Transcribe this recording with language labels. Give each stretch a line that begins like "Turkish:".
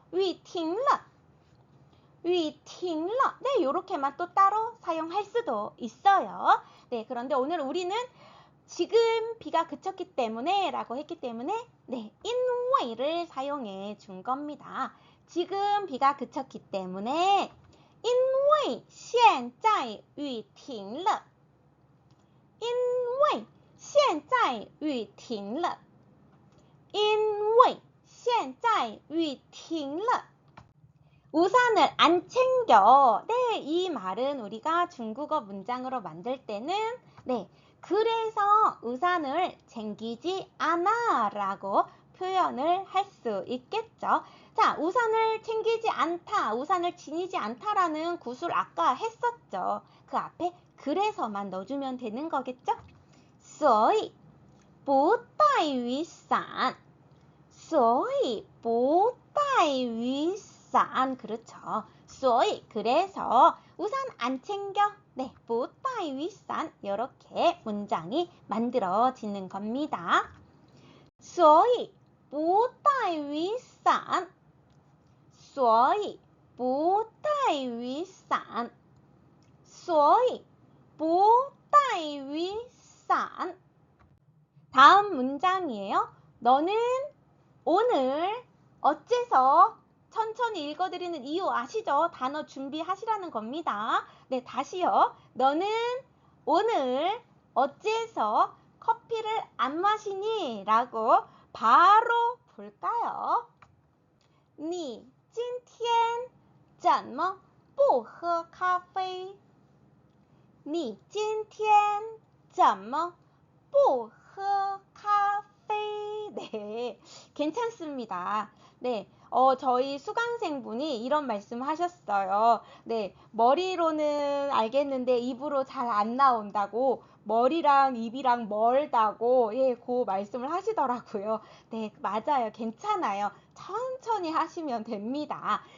Chinese: 雨停了
Korean: 네, 이렇게만 또 따로 사용할 수도 있어요. 네, 그런데 오늘 우리는 지금 비가 그쳤기 때문에 라고 했기 때문에 네, 因为를 사용해 준 겁니다. 지금 비가 그쳤기 때문에
Chinese: 因为现在雨停了因为现在雨停了因为现在雨停了
Korean: 우산을 안 챙겨. 네, 이 말은 우리가 중국어 문장으로 만들 때는 네, 그래서 우산을 챙기지 않아 라고 표현을 할 수 있겠죠. 자, 우산을 챙기지 않다, 우산을 지니지 않다라는 구술 아까 했었죠. 그 앞에 그래서만 넣어주면 되는 거겠죠?
Chinese: 所以不带雨伞所以不带雨伞
Korean: 그렇죠. 所以 그래서 우산 안 챙겨. 네,
Chinese: 不带雨伞
Korean: 이렇게 문장이 만들어지는 겁니다.
Chinese: 所以不带雨伞所以不带雨伞所以不带雨伞
Korean: 다음 문장이에요. 너는 오늘 어째서 천천히 읽어드리는 이유 아시죠? 단어 준비하시라는 겁니다. 네, 다시요. 너는 오늘 어째서 커피를 안 마시니? 라고 바로 볼까요?
Chinese: 你今天怎么不喝咖啡你今天怎么不喝咖啡
Korean: 네, 괜찮습니다. 네, 저희 수강생분이 이런 말씀 하셨어요. 네, 머리로는 알겠는데 입으로 잘 안 나온다고 머리랑 입이랑 멀다고 그 말씀을 하시더라고요. 네, 맞아요. 괜찮아요. 천천히 하시면 됩니다.